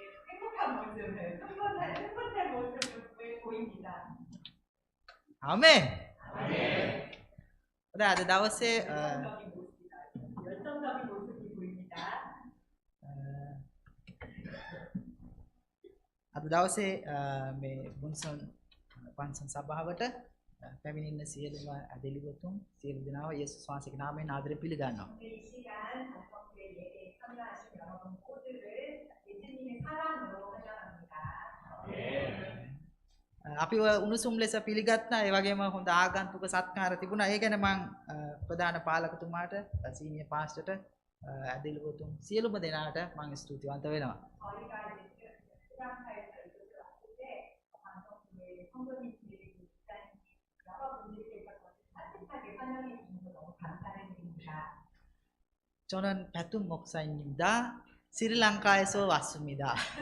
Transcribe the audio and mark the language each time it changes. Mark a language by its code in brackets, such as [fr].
[ko] 행복한 모습을 흥분된 모습을 보입니다. 아멘. [si] 네, අද දවසේ [ko] 열정적인 모습이 보입니다. [si] අද දවසේ මේ මුන්සන් පන්සල් සභාවට පැමිණෙන සියලුම අදලිවතුන් සියලු දෙනාව 예수 වහන්සේගේ නාමයෙන් ආදරේ පිළිගන්නවා. [ko] 이 시간 단성교회 예배에 참여하신 여러분 모두를 예수님의 사랑으로 환영합니다. [si] අපිව උණුසුම් ලෙස පිළිගත්තා. ඒ වගේම හොඳ ආගන්තුක සත්කාර තිබුණා. ඒ ගැන මම ප්‍රධාන පාලකතුමාට සීනියර් පාස්ටර්ට අදලිවතුන් සියලුම දෙනාට මම ස්තුතිවන්ත වෙනවා. [ko] 저희가 이제 스리랑카에서 이곳을 왔을 때 단성교회 성도님들이 여러분들께서 따뜻하게 환영해 주셔서 너무 감사를 드립니다. 저는 배툰 목사입니다. 스리랑카에서 왔습니다.